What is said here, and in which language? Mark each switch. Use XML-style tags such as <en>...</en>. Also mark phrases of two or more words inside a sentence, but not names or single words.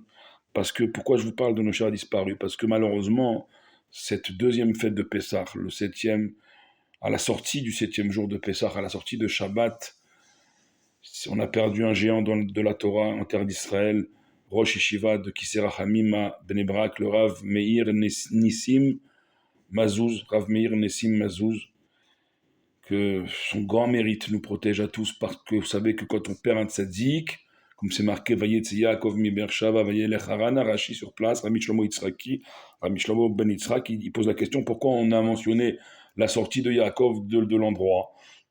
<fr>Parce que, pourquoi je vous parle de nos chers disparus? Parce que malheureusement, cette deuxième fête de Pessah, le septième, à la sortie du septième jour de Pessah, à la sortie de Shabbat, on a perdu un géant de la Torah en terre d'Israël,</fr> <he>ראש ישיבה</he> <fr>de Kisera Hamima Bnei Brak, le Rav Meir Nissim Mazouz, Rav Meir Nissim Mazouz, que son grand mérite nous protège à tous, parce que vous savez que quand on perd un tzaddik, comme c'est marqué,</fr> <he>ויצא יעקב מבאר שבע וילך חרנה,</he> <fr>Rashi sur place, Rami Shlomo Yitzhaki, Rami Shlomo Ben Yitzhak, il pose la question pourquoi on a mentionné la sortie de Yaakov de l'endroit.</fr>